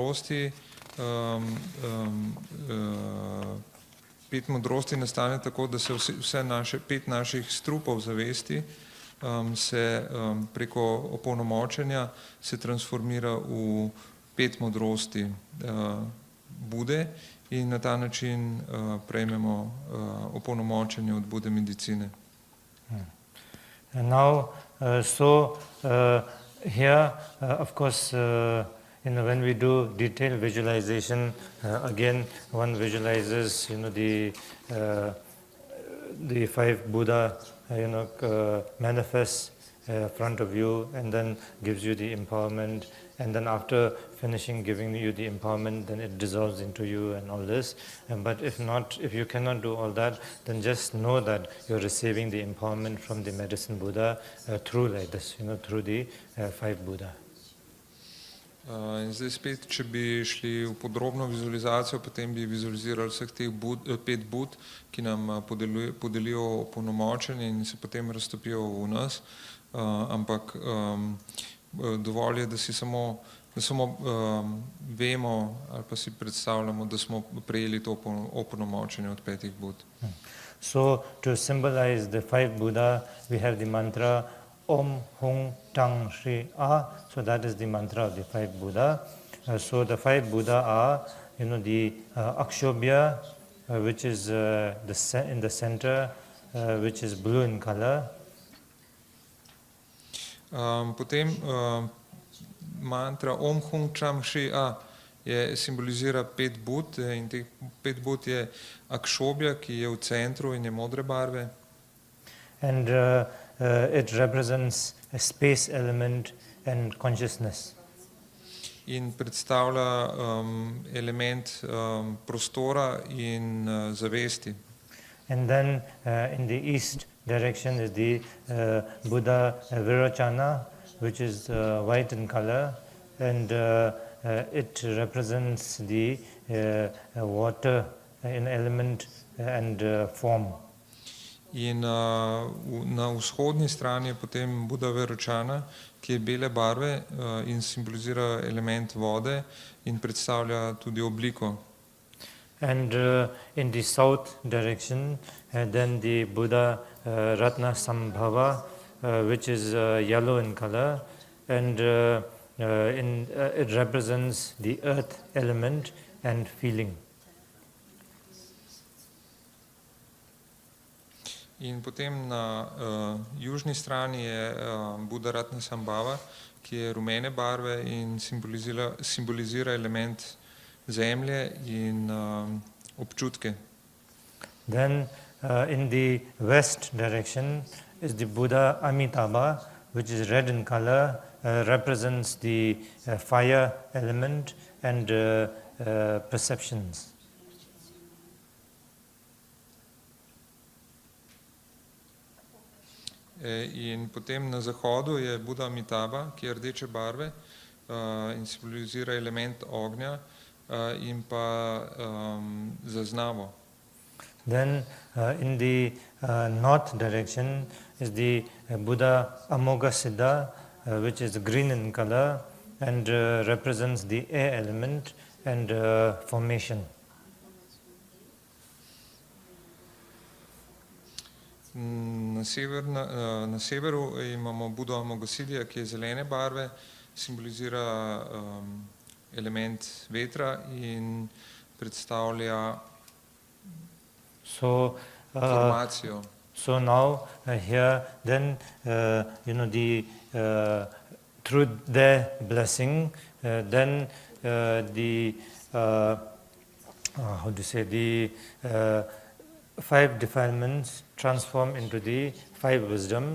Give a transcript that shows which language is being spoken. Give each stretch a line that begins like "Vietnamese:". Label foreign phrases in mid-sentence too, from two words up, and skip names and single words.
Slovenian: modrosti nastane tako, da se pet naših strupov zavesti se preko opolnomočenja se transformira v pet modrosti Bude in na ta način prejmemo opolnomočenje od Bude medicine.
English: And now, here, of course, when we do detailed visualization, again, one visualizes, the five Buddha, manifests front of you, and then gives you the empowerment, and then after finishing giving you the empowerment, then it dissolves into you and all this. But if you cannot do all that, then just know that you're receiving the empowerment from the Medicine Buddha through like this, through the five Buddha.
Slovenian: In zdaj spet, če bi šli v podrobno vizualizacijo, potem bi vizualizirali vseh teh pet Bud, ki nam podelijo opolnomočenje in se potem raztopijo v nas, ampak dovolj je, da samo vemo ali pa si predstavljamo, da smo prejeli to opolnomočenje od petih Bud.
English: So to symbolize the five Buddha, we have the mantra Om Hung Tang Shri A. So that is the mantra of the five Buddha. So the five Buddha are, the Akshobhya, which is in the center, which is blue in color.
Slovenian: Potem mantra Om Hum Cham Shi A simbolizira 5 bud in teh 5 bud je akšobja, ki je v centru in je modre barve.
English: And it represents a space element and consciousness.
Slovenian: In predstavlja element prostora in zavesti.
English: And then in the east direction is the Buddha Virochana, which is white in color, and it represents the water in element and form.
Slovenian: In na vzhodni strani je potem Buddha Virochana, ki je bele barve in simbolizira element vode in predstavlja tudi obliko.
English: And in the south direction, then the Buddha Ratna Sambhava, which is yellow in color, and it represents the earth element and feeling.
Slovenian: In potem na južni strani je Buddha Ratna Sambhava, ki je rumene barve in simbolizira element zemlje in občutke.
English: Then in the west direction is the Buddha Amitabha, which is red in color, represents the fire element and perceptions.
Slovenian: In potem na zahodu je Buddha Amitabha, ki je rdeče barve in simbolizira element ognja in pa zaznavo.
English: Then in the north direction is the Buddha Amoghasiddha, which is green in color and represents the air element and formation.
Slovenian: Na severu imamo Buddha Amoghasiddha, ki je zelene barve, simbolizira element vetra in predstavlja formacijo.
English: So now here then through their blessing then the five defilements transform into the five wisdom.